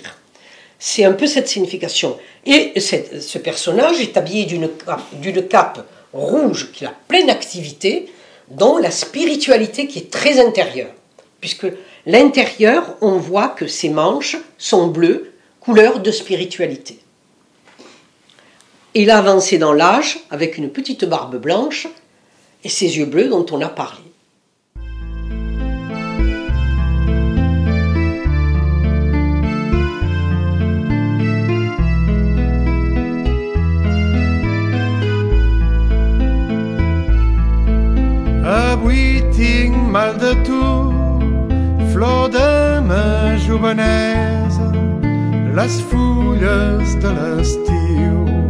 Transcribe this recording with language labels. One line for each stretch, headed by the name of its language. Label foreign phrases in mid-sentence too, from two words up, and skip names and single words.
French: C'est un peu cette signification. Et ce personnage est habillé d'une cape rouge qui a pleine activité, dont la spiritualité qui est très intérieure. Puisque l'intérieur, on voit que ses manches sont bleues, couleur de spiritualité. Il a avancé dans l'âge avec une petite barbe blanche et ses yeux bleus dont on a parlé.
Catalan: Avui tinc mal de tu, flor de ma jovenesa, les fulles de l'estiu